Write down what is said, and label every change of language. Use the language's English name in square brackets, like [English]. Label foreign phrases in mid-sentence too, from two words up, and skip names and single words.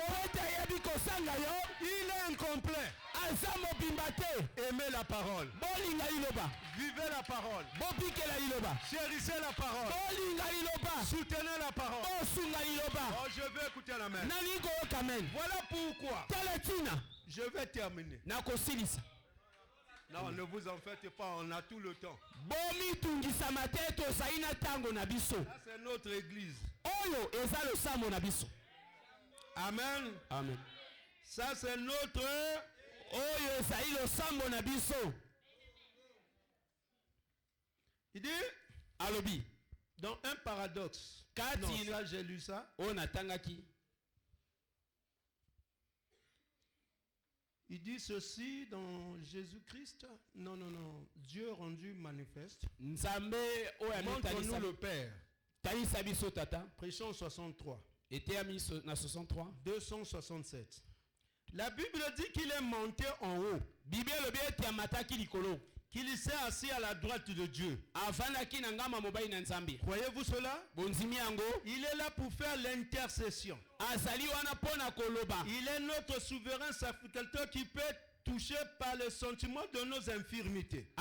[Lingala] ete ayebi kosanga yo [French] il est incomplet. [Lingala] aza mobimba te. [French] Aimez la parole. [Lingala] bolinga liloba [French] Vivez la parole. [Lingala] bobikela liloba [French] Chérissez la parole. [Lingala] bolinga liloba [French] Soutenez la parole. [Lingala] bosunga liloba. [French] Oh, je vais écouter la main. [Lingala] nali koyoka amen. [French] Voilà pourquoi [Lingala] tala ntina [French] je vais terminer. [Lingala] nakosilisa. [French] Non, ne vous en faites pas, on a tout le temps. [Lingala] bomitungisama te tozali na ntango na biso. [French] Ça, c'est notre église. [Lingala] oyo eza losambo na biso. [French] Amen. [Lingala] amen. [French] Ça, c'est notre... [Lingala] oyo ezali losambo na biso. [French] Il dit, [Lingala] alobi [French] dans un paradoxe. [Lingala] kati [French] Non, ça, j'ai lu ça. [Lingala] oyo natangaki. [French] Il dit ceci dans Jésus-Christ. Non. Dieu rendu manifeste. [Lingala] nzambe oyo [French] Montre-nous le Père. [Lingala] talisa biso tata. [French] Prêchons 63. [Lingala] eteyami na 63. 267. [French] La Bible dit qu'il est monté en haut. [Lingala] bible elobi ete amataki likolo. [French] qu'il s'est assis à la droite de Dieu. Croyez-vous cela? Il est là pour faire l'intercession. Il est notre souverain sacrificateur qui peut toucher par le sentiment de nos infirmités.